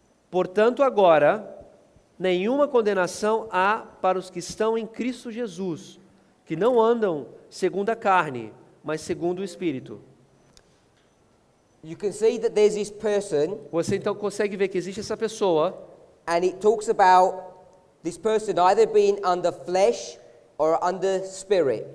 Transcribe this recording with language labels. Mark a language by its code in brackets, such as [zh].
[pt] Portanto, agora, nenhuma condenação há para os que estão em Cristo Jesus, que não andam segundo a carne, mas segundo o Espírito. [en] You can see that there's this person, [pt] Você então consegue ver que existe essa pessoa, [en] and it talks about this person either being under flesh or under spirit.